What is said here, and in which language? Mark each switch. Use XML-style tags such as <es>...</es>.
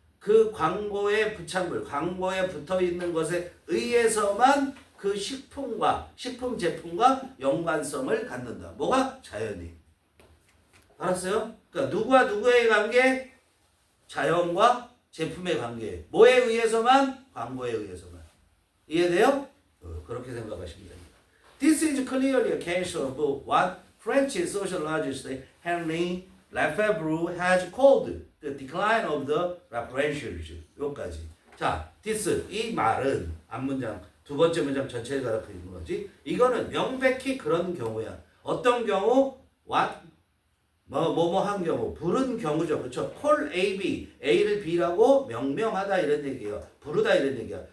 <ko>그 광고의 부착물, 광고에 붙어 있는 것에 의해서만 그 식품 제품과 연관성을 갖는다. 뭐가? 자연이. 알았어요? 그러니까 누구와 누구의 관계? 자연과 제품의 관계. 뭐에 의해서만? 광고에 의해서만. 이해돼요? 그렇게 생각하시면 됩니다.</ko> <en>This is clearly a case of what French sociologist Henri Lefebvre has called the decline of the referentialism.</en> <ko>요까지. 자, this 이 말은 앞문장 두 번째 문장 전체를 가리켜 있는 거지. 이거는 명백히 그런 경우야. 어떤 경우? what 뭐뭐한 경우, 부른 경우죠. 그렇죠? call A, B, A를 B라고 명명하다 이런 얘기예요. 부르다 이런 얘기야.</ko>